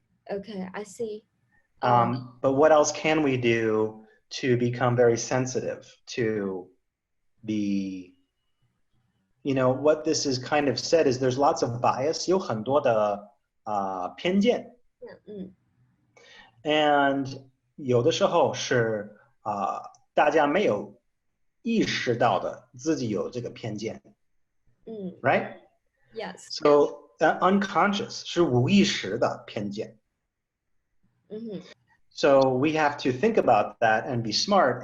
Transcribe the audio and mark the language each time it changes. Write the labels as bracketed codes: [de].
[en] Okay, I see. But what else can we do to become very sensitive to the, what this is kind of said is there's lots of bias, [zh] 有很多的偏见 Mm, and 有的时候是大家没有意识到的自己有这个偏见 right? [en] yes. So unconscious [zh] 是无意识的偏见 Mm-hmm. [en] So we have to think about that and be smart.